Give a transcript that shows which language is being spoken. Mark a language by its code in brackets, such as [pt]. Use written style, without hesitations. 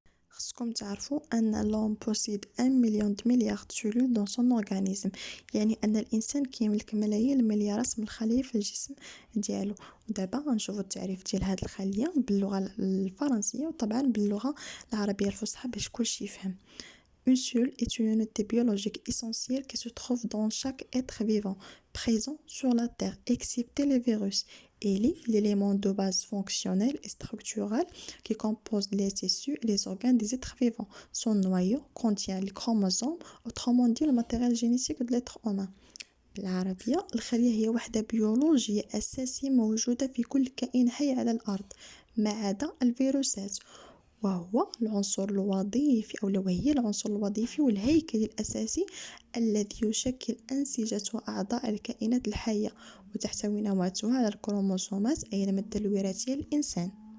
[ar] خصكم تعرفوا ان [fr] لوم بوسيد 1 مليون د مليار سيلول دون سون اورغانيزم، [ar] يعني ان الانسان كيملك ملايين المليارات من الخلايا في الجسم ديالو. ودابا غنشوفوا التعريف ديال هذه الخليه باللغه الفرنسيه وطبعا باللغه العربيه الفصحى باش كلشي يفهم. [fr] Une cellule est une unité biologique essentielle qui se trouve dans chaque être vivant présent sur la Terre, excepté les virus. Elle est l'élément de base fonctionnel et structural qui compose les tissus et les organes des êtres vivants. Son noyau contient les chromosomes, autrement dit le matériel génétique de l'être humain. [ar] بالعربية الخلية هي وحدة بيولوجية أساسية موجودة في كل كائن حي على الأرض ما عدا الفيروسات، وهو العنصر الوظيفي أو وهي العنصر الوظيفي والهيكلي الأساسي الذي يشكل أنسجة وأعضاء الكائنات الحية، وتحتوي نواتها على الكروموسومات أي المادة الوراثية للإنسان.